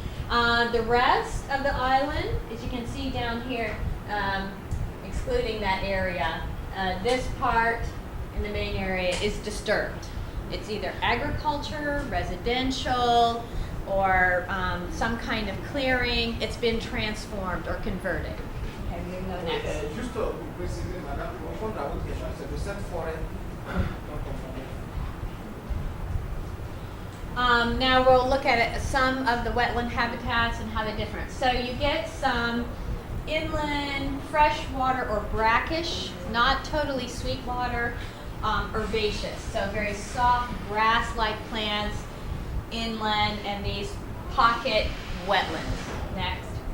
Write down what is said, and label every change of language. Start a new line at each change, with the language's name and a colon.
English: The rest of the island, as you can see down here, excluding that area, this part in the main area is disturbed. It's either agriculture, residential, or some kind of clearing. It's been transformed or converted. Okay, we can go next.
French: Juste pour préciser, madame, pour répondre à votre question, c'est de cette forêt.
English: Now we'll look at some of the wetland habitats and how they're different. So you get some inland freshwater or brackish, not totally sweet water, herbaceous. So very soft grass-like plants inland and these pocket wetlands. Next.